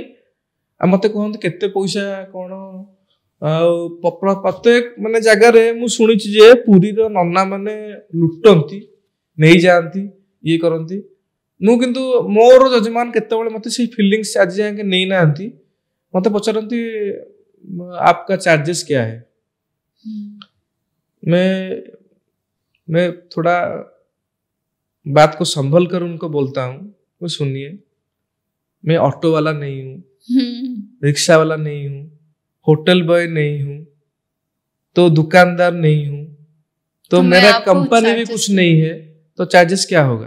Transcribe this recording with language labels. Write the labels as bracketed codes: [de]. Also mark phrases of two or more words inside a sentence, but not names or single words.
[or] ଆଉ ମତେ କୁହନ୍ତି କେତେ ପଇସା କ'ଣ, ଆଉ ପ୍ରତ୍ୟେକ ମାନେ ଜାଗାରେ ମୁଁ ଶୁଣିଛି ଯେ ପୁରୀର ନନା ମାନେ ଲୁଟନ୍ତି, ନେଇଯାଆନ୍ତି, ଇଏ କରନ୍ତି। ମୁଁ କିନ୍ତୁ ମୋର ଯଜମାନ କେତେବେଳେ ମତେ ସେଇ ଫିଲିଙ୍ଗସ୍ ଆଜି ଯାଏଁ ନେଇନାହାନ୍ତି। ମତେ ପଚାରନ୍ତି [hi] आपका चार्जेस क्या है। मैं थोड़ा बात को संभल कर उनको बोलता हूँ, वो सुनिए, मैं ऑटो वाला नहीं हूँ, रिक्शा वाला नहीं हूँ, होटल बॉय नहीं हूँ, तो दुकानदार नहीं हूँ, तो मेरा कंपनी भी कुछ नहीं है, तो चार्जेस क्या होगा।